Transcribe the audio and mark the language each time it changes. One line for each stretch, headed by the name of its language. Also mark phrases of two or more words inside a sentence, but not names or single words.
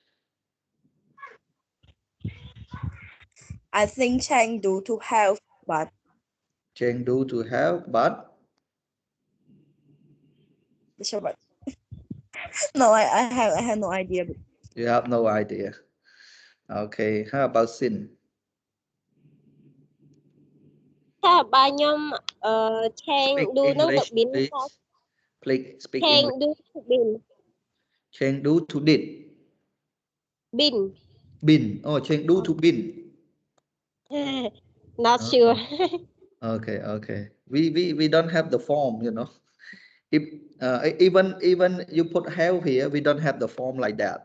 English: I think change do to have, but Change do to have, but but no, I have no idea. you have no idea. Okay. How about sin?
Khmer: ถ้าបើខ្ញុំឆេង
English: Speak
Khmer: ឌូហ្នឹងទៅ
English: English,
Khmer: bin ថា
English: please. Please speak ឆេង English. ឌូ to bin Change do to did. bin Bin. Oh, change do to bin. not sure Oh, okay, okay. We don't have the form. If even you put have here, we don't have the form like that.